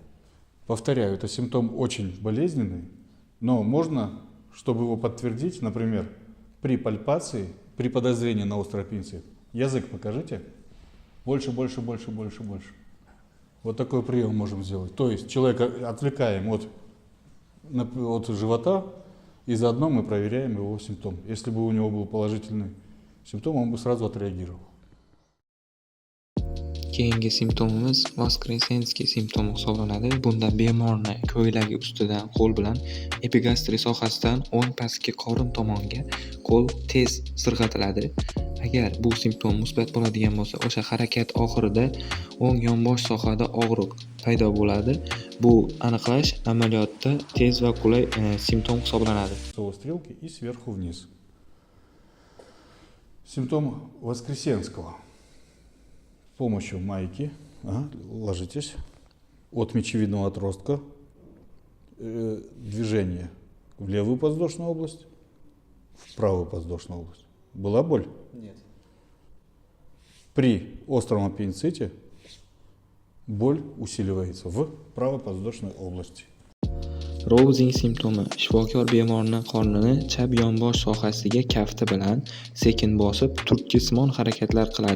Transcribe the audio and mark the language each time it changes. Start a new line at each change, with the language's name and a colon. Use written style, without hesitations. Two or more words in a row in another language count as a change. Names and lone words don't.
Russian: Повторяю, это симптом очень болезненный, но можно, чтобы его подтвердить, например, при пальпации, при подозрении на острый аппендицит, язык покажите. Больше, больше, больше, больше, больше. Вот такой прием можем сделать. То есть человека отвлекаем от живота, и заодно мы проверяем его симптом. Если бы у него был положительный симптом, он бы сразу отреагировал.
Uzbek: Keyingi simptomimiz Voskresenskiy simptomi hisoblanadi. Bunda bemorni ko'ylagi ustidan qo'l bilan epigastri sohasidan o'ng pastki qorin tomonga qo'l tez sirg'atiladi. Agar bu simptom musbat bo'ladigan bo'lsa, o'sha harakat oxirida o'ng yonbosh sohada og'riq paydo bo'ladi. Bu aniqlash amaliyotda tez va qulay simptom hisoblanadi.
Russian: Стрелки и сверху вниз. Симптом Воскресенского. С помощью майки, ложитесь, от мечевидного отростка, движение в левую подвздошную область, в правую подвздошную область. Была боль? Нет. При остром аппендиците боль усиливается в правой подвздошной области.
Uzbek: Rousing simptomi. Shifokor bemorning qornini chap yonbosh sohasiga kafti bilan sekin bosib, turtkisimon harakatlar qiladi.